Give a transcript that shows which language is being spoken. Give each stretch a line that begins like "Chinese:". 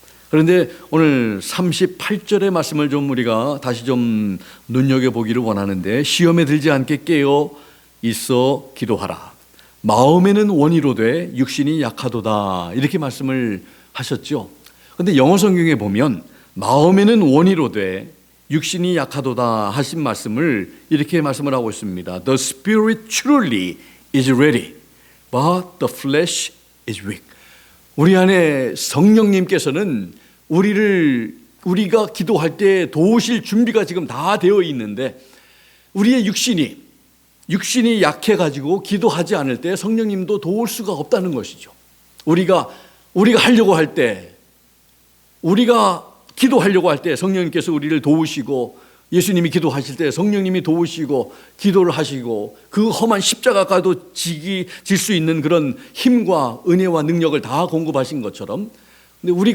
Korean: 그런데 오늘 38절의 말씀을 좀 우리가 다시 좀 눈여겨보기를 원하는데, 시험에 들지 않게 깨어 있어 기도하라. 마음에는 원이로되 육신이 약하도다, 이렇게 말씀을 하셨죠. 그런데 영어 성경에 보면 마음에는 원이로되 육신이 약하도다 하신 말씀을 이렇게 말씀을 하고 있습니다.
English: The spirit truly is ready, but the flesh is weak.
Korean: 우리 안에 성령님께서는 우리가 기도할 때 도우실 준비가 지금 다 되어 있는데 우리의 육신이 약해가지고 기도하지 않을 때 성령님도 도울 수가 없다는 것이죠. 우리가 하려고 할 때, 우리가 기도하려고 할 때 성령님께서 우리를 도우시고, 예수님이 기도하실 때 성령님이 도우시고 기도를 하시고 그 험한 십자가까지도 질 수 있는 그런 힘과 은혜와 능력을 다 공급하신 것처럼, 근데